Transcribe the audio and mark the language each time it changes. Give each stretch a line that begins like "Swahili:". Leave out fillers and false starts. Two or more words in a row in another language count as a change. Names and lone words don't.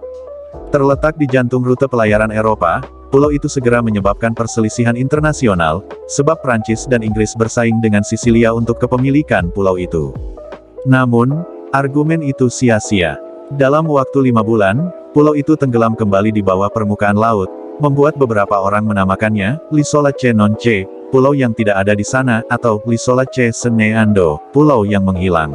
Indonesian: Terletak di jantung rute pelayaran Eropa, pulau itu segera menyebabkan perselisihan internasional, sebab Prancis dan Inggris bersaing dengan Sisilia untuk kepemilikan pulau itu. Namun, argumen itu sia-sia. Dalam waktu 5 bulan, pulau itu tenggelam kembali di bawah permukaan laut, membuat beberapa orang menamakannya,
Italian: L'isola che non c'è,
Indonesian: pulau yang tidak ada di sana, atau
Italian: L'isola che se ne andò,
Indonesian: pulau yang menghilang.